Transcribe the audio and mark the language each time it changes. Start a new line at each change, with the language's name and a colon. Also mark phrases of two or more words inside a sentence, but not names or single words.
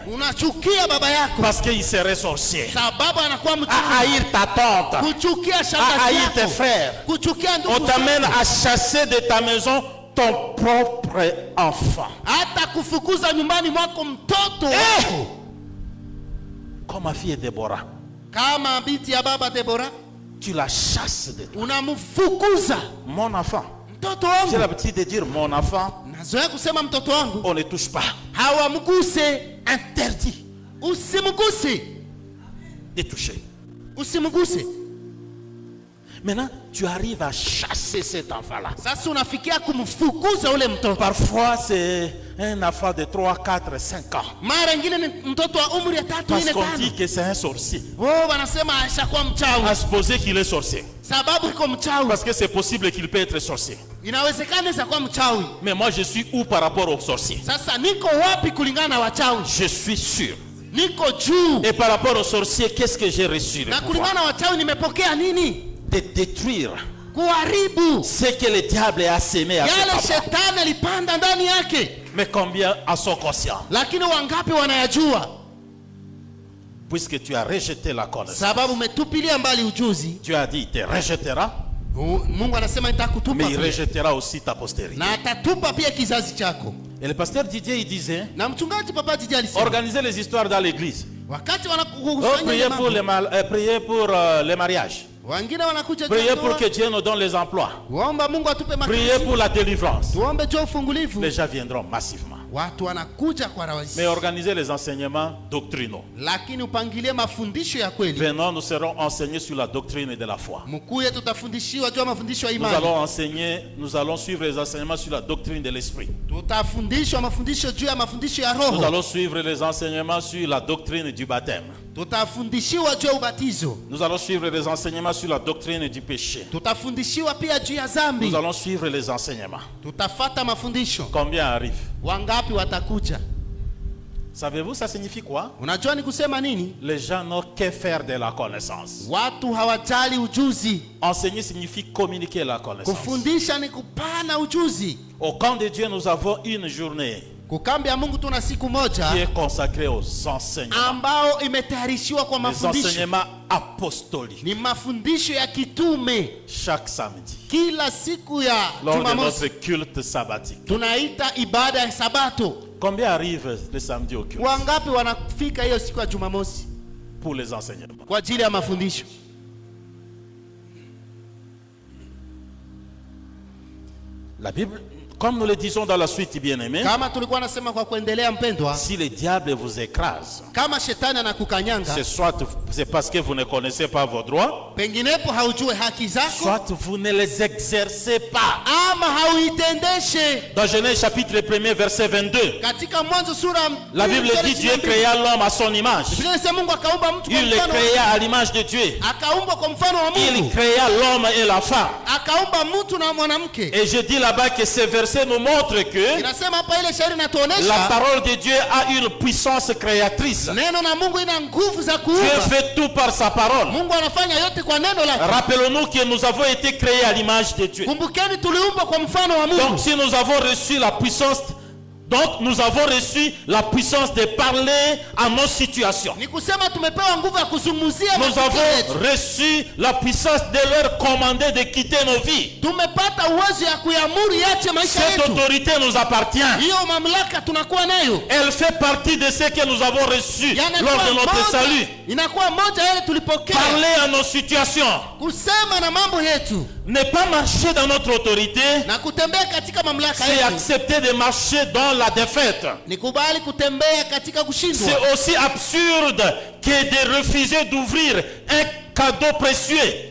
Swahili: unachukia baba yako
French: parce qu'il serait sorcier.
Swahili: sababu anakuwa
French: À
Swahili: mchawi,
French: haïr ta tante.
Swahili: kuchukia
French: À
Swahili: shangazi
French: haïr tes
Swahili: yako,
French: frères.
Swahili: kuchukia
French: On
Swahili: ndugu
French: t'amène
Swahili: zako,
French: à chasser de ta maison ton propre enfant.
Swahili: hata kufukuza nyumbani mwako mtoto Eh! wako.
French: Comme ma fille Déborah.
Swahili: Kama binti ya baba Deborah,
French: tu la chasses de toi.
Swahili: unamfukuza
French: Mon enfant.
Swahili: mtoto
French: J'ai
Swahili: wangu.
French: l'habitude de dire mon enfant,
Swahili: Nazoea kusema mtoto wangu,
French: on ne touche pas.
Swahili: hawamguse.
French: Interdit
Swahili: Usimguse,
French: de toucher.
Swahili: usimguse.
French: Maintenant, tu arrives à chasser cet enfant-là.
Swahili: Sasa unafikia kumfukuza ule mtoto.
French: Parfois, c'est un enfant de 3, 4, 5 ans.
Swahili: Mara nyingine ni mtoto wa umri ya 3,
French: Parce
Swahili: 4,
French: qu'on
Swahili: 5.
French: dit que c'est un sorcier.
Swahili: Wanasema ashakuwa mchawi.
French: À supposer qu'il est sorcier.
Swahili: Sababu iko mchawi.
French: Parce que c'est possible qu'il peut être sorcier.
Swahili: Inawezekana isakuwa mchawi.
French: Mais moi, je suis où par rapport aux sorciers?
Swahili: Sasa niko wapi kulingana na wachawi?
French: Je suis sûr.
Swahili: Niko juu.
French: Et par rapport aux sorciers, qu'est-ce que j'ai reçu? Le
Swahili: Na
French: pouvoir
Swahili: kulingana na wachawi nimepokea nini?
French: de détruire
Swahili: Kuharibu
French: ce que le diable a sémé à ce
Swahili: yale
French: papa.
Swahili: shetani alipanda ndani yake.
French: Mais combien en sont conscients?
Swahili: Lakini wangapi wanayajua?
French: Puisque tu as rejeté la connaissance.
Swahili: Sababu umetupilia mbali ujuzi.
French: Tu as dit, il te rejettera,
Swahili: Mungu anasema nitakutupa
French: mais il
Swahili: pia.
French: rejettera aussi ta postérité.
Swahili: Na atatupa pia kizazi chako.
French: Et le pasteur Didier, il disait,
Swahili: Na mchungaji Papa Didi alisema
French: organisez les histoires dans l'église.
Swahili: wakati Oh, wanakukusanya
French: priez pour priez pour les mariages.
Swahili: wengine wanakuja
French: Priez
Swahili: juu
French: pour
Swahili: ya
French: que Dieu nous donne les emplois.
Swahili: waomba Mungu atupe
French: Priez
Swahili: makazi.
French: pour la délivrance.
Swahili: Tuombe juu ufungulivu.
French: Les gens viendront massivement.
Swahili: Watu wanakuja kwa rahisi.
French: Mais organisez les enseignements doctrinaux.
Swahili: Lakini upangilie mafundisho ya kweli.
French: Venons, nous serons enseignés sur la doctrine de la foi.
Swahili: Mkuye tutafundishiwa juu ya mafundisho ya
French: Nous
Swahili: imani.
French: nous allons suivre les enseignements sur la doctrine de l'esprit.
Swahili: Tutafundishwa mafundisho juu ya mafundisho ya
French: Nous
Swahili: roho.
French: allons suivre les enseignements sur la doctrine du baptême.
Swahili: Tutafundishiwa juu ya ubatizo.
French: Nous allons suivre les enseignements sur la doctrine du péché.
Swahili: Tutafundishiwa pia juu ya dhambi.
French: Nous allons suivre les enseignements.
Swahili: Tutafata mafundisho.
French: Combien arrivent?
Swahili: Wangapi watakuja?
French: Savez-vous, ça signifie quoi?
Swahili: Unajua ni kusema nini?
French: Les gens n'ont que faire de la connaissance.
Swahili: Watu hawajali ujuzi.
French: Enseigner signifie communiquer la connaissance.
Swahili: Kufundisha ni kupana ujuzi.
French: Au camp de Dieu, nous avons une journée
Swahili: Kukambi ya Mungu tuna siku moja
French: qui est consacrée aux enseignements.
Swahili: ambao imetayarishiwa kwa
French: Les
Swahili: mafundisho.
French: enseignements apostoliques.
Swahili: Ni mafundisho ya kitume.
French: Chaque samedi,
Swahili: Kila siku ya
French: lors de
Swahili: Jumamosi
French: notre culte sabbatique.
Swahili: tunaita ibada ya Sabato.
French: Combien arrivent le samedi au culte
Swahili: Wangapi wanafika hiyo siku ya Jumamosi
French: pour les enseignements?
Swahili: kwa ajili ya mafundisho?
French: La Bible, comme nous le disons dans la suite, bien-aimés,
Swahili: Kama tulikuwa nasema kwa kuendelea, mpendwa,
French: si le diable vous écrase,
Swahili: kama shetani anakukanyanga,
French: c'est parce que vous ne connaissez pas vos droits,
Swahili: penginepo haujue haki zako
French: soit vous ne les exercez pas.
Swahili: ama hauitendeshe.
French: Dans Genèse chapitre 1er, verset 22,
Swahili: Katika Mwanzo sura
French: la Bible dit Dieu créa l'homme à son image.
Swahili: Biblia inasema Mungu akaumba mtu kwa
French: Il le
Swahili: mfano,
French: créa à l'image de Dieu.
Swahili: akaumba kwa mfano wa
French: Il
Swahili: Mungu,
French: créa l'homme et la femme.
Swahili: akaumba mtu na mwanamke.
French: Et je dis là-bas que ce verset nous montre que
Swahili: Inasema hapa ile shairi
French: la
Swahili: inatuonesha
French: parole de Dieu a une puissance créatrice.
Swahili: neno na Mungu ina nguvu za
French: Dieu
Swahili: kuumba.
French: fait tout par sa parole.
Swahili: Mungu anafanya yote kwa neno lake.
French: Rappelons-nous que nous avons été créés à l'image de Dieu.
Swahili: Kumbukeni tuliumbwa kwa mfano wa
French: Donc
Swahili: Mungu.
French: si nous avons reçu la puissance, donc nous avons reçu la puissance de parler à nos situations.
Swahili: Ni kusema tumepewa nguvu ya kuzungumzia
French: Nous
Swahili: matukio
French: avons
Swahili: yetu.
French: reçu la puissance de leur commander de quitter nos vies.
Swahili: Tumepata uwezo ya kuamuru iache maisha
French: Cette
Swahili: yetu.
French: autorité nous appartient.
Swahili: Hiyo mamlaka tunakuwa nayo.
French: Elle fait partie de ce que nous avons reçu
Swahili: Yanakuwa
French: lors de notre
Swahili: moja-
French: salut.
Swahili: Inakuwa moja yale tulipokea.
French: Parler à nos situations.
Swahili: Kusema na mambo yetu
French: Ne pas marcher dans notre autorité,
Swahili: na kutembea katika mamlaka
French: c'est
Swahili: yetu.
French: accepter de marcher dans la défaite.
Swahili: Ni kubali kutembea katika kushindwa.
French: C'est aussi absurde que de refuser d'ouvrir un cadeau précieux.